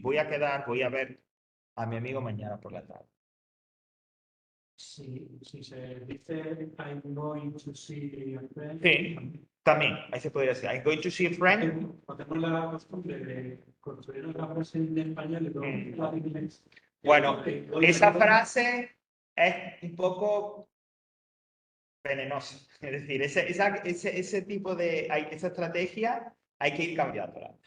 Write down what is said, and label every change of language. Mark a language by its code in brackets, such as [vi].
[es] Voy a ver a mi amigo mañana por la tarde. Si se dice [en] I'm going to see a friend. [es] Sí, también, ahí se podría decir. [en] I'm going to see a friend. [es] Tenemos la costumbre de construir una frase en español y luego en inglés. Bueno, esa frase es un poco venenosa. Es decir, ese tipo de, esa estrategia hay que ir cambiándola.